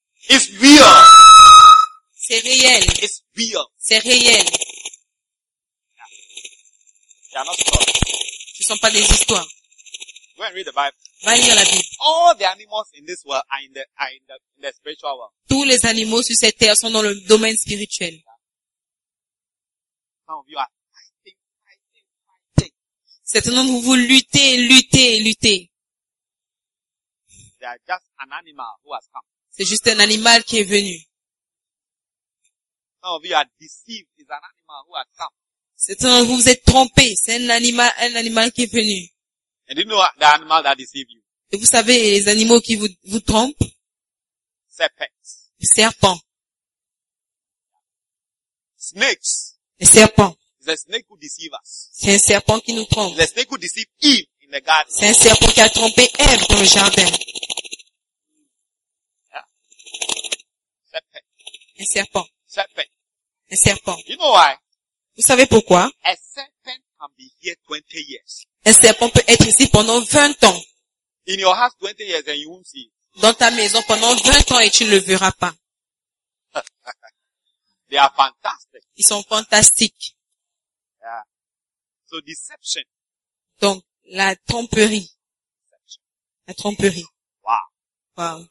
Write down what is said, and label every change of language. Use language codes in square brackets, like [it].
[en] It's real. [fr] C'est réel. [en] It's real. [fr] C'est réel. [en] They are not stories. [fr] Ce ne sont pas des histoires. [en] Go and read the Bible. [fr] Va lire la Bible. [en] All the animals in this world are in the spiritual world. [fr] Tous les animaux sur cette terre sont dans le domaine spirituel. [en] Some of you are fighting. [fr] Certains d'entre vous luttez. [en] They are just an animal who has come. [fr] C'est juste un animal qui est venu. [en] Some of you are deceived. It's an animal who has come. [fr] Vous êtes trompé. C'est un animal qui est venu. [en] And you know the animal that deceives you. [fr] Et vous savez les animaux qui vous trompent? [en] Serpents. [fr] Serpents. [en] Snakes. [fr] Les serpents. [en] The snake who deceives us. [fr] C'est un serpent qui nous trompe. [en] The snake who deceives Eve in the garden. [fr] C'est un serpent qui a trompé Eve dans le jardin. Yeah. [en] Serpent. [fr] Un serpent. [en] Serpent. [fr] Un serpent. [en] You know why? [fr] Vous savez pourquoi? [en] A serpent can be here 20 years. [fr] Un serpent peut être ici pendant 20 ans. [en] In your house 20 years and you won't see. [fr] Dans ta maison pendant 20 ans et tu ne le verras pas. [en] They are fantastic. [fr] Ils sont fantastiques. [en] Yeah. So deception. [fr] Donc la tromperie. Deception. La tromperie. Wow. Wow.